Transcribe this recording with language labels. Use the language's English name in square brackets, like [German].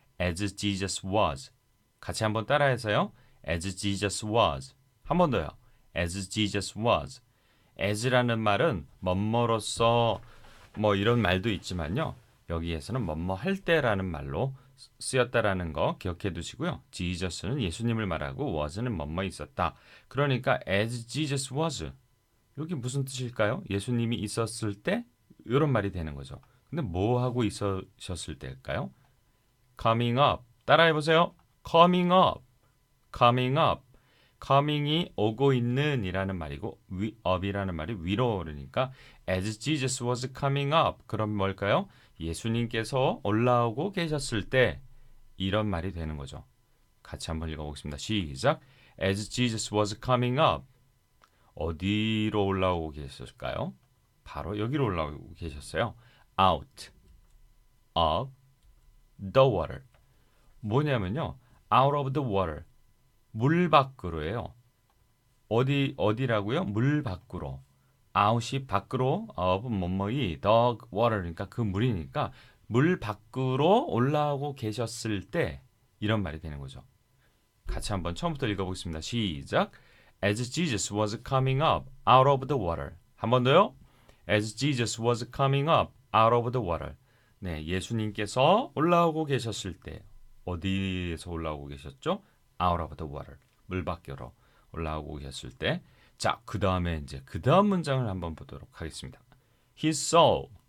[English] As Jesus was. [Korean] 같이 한번 따라해서요. [English] As Jesus was. [Korean] 한 번 더요. [English] As Jesus was. [Korean] as라는 말은 뭐뭐로서 뭐 이런 말도 있지만요. 여기에서는 뭐뭐 할 때라는 말로 쓰였다라는 거 기억해 두시고요. Jesus는 예수님을 말하고 was는 뭐뭐 있었다. 그러니까 as Jesus was. 여기 무슨 뜻일까요? 예수님이 있었을 때 이런 말이 되는 거죠. 근데 뭐 하고 있으셨을 때일까요? [English] coming up. [Korean] 따라해 보세요. [English] coming up. coming up. [Korean] coming이 오고 있는 이라는 말이고 up이라는 말이 위로 그러니까 [English] as Jesus was coming up. [Korean] 그럼 뭘까요? 예수님께서 올라오고 계셨을 때 이런 말이 되는 거죠. 같이 한번 읽어보겠습니다. 시작. [English] As Jesus was coming up. [Korean] 어디로 올라오고 계셨을까요? 바로 여기로 올라오고 계셨어요. [English] Out of the water. [Korean] 뭐냐면요. [English] Out of the water. [Korean] 물 밖으로예요. 어디라고요? 물 밖으로. out이 밖으로, of 뭐뭐이, the water 그러니까 그 물이니까 물 밖으로 올라오고 계셨을 때 이런 말이 되는 거죠. 같이 한번 처음부터 읽어보겠습니다. 시작. [English] As Jesus was coming up out of the water. [Korean] 한 번 더요. [English] As Jesus was coming up out of the water. [Korean] 네, 예수님께서 올라오고 계셨을 때 어디에서 올라오고 계셨죠? [English] Out of the water. [Korean] 물 밖으로 올라오고 계셨을 때. 자, 그 다음에 이제 그 다음 문장을 한번 보도록 하겠습니다. [English] He saw.